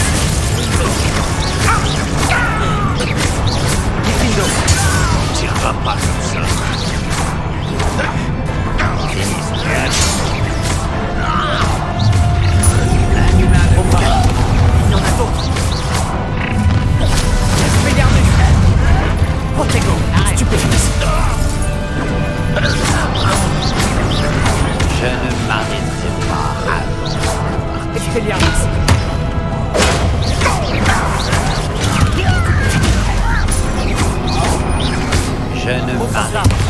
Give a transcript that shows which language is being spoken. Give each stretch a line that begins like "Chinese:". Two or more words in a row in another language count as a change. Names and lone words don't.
French: Nintendo. On tirera pas comme ça. Bombarda. Il y en a d'autres. Expelliarmus. Protego. Stupéfixe. Je ne m'arrêterai pas. Expelliarmus. Je ne Bombarda.